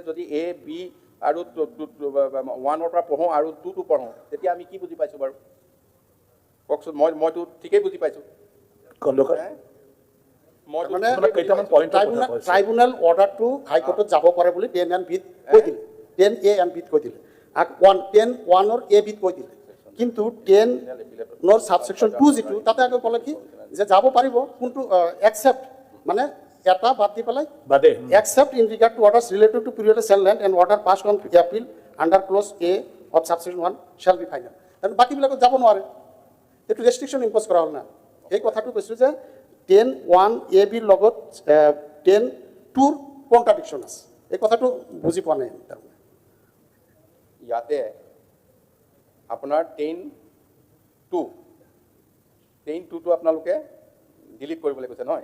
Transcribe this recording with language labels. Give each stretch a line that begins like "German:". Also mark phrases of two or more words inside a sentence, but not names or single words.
Assamese: যদি এ বি আৰু 1ৰ পৰা পঢ়োঁ আৰু 2টো পঢ়োঁ, তেতিয়া আমি কি বুজি পাইছোঁ বাৰু কওকচোন? মইতো ঠিকেই বুজি পাইছোঁ। খণ্ডকাৰ মানে কেইটামান পইণ্ট ট্ৰাইব্যুনেল অৰ্ডাৰটো হাইকোৰ্টত যাব পাৰে বুলি 10 and B কৈ দিলে, 10A and B কৈ দিলে, 10(1)ৰ A B কৈ দিলে। কিন্তু 10ৰ ছাবছেকশ্যন 2 যিটো তাতে আকৌ ক'লে কি যে যাব পাৰিব, কোনটো একচেপ্ট মানে এটা বাদ দি পেলাই বাদে
English: except in regard to orders related to periodic cell land and order passed on appeal under clause A of subsection 1 shall be final.
Assamese: আৰু বাকীবিলাকত যাব নোৱাৰে, এইটো
English: restriction impose
Assamese: কৰা হ'ল না। এই কথাটো কৈছোঁ যে 10(1)A B লগত 10(2)ৰ কণ্ট্ৰাডিকশ্যন আছে, এই কথাটো বুজি পোৱা নাই তাৰমানে। ইয়াতে আপোনাৰ 10(2)টো আপোনালোকে ডিলিট কৰিবলৈ কৈছে নহয়।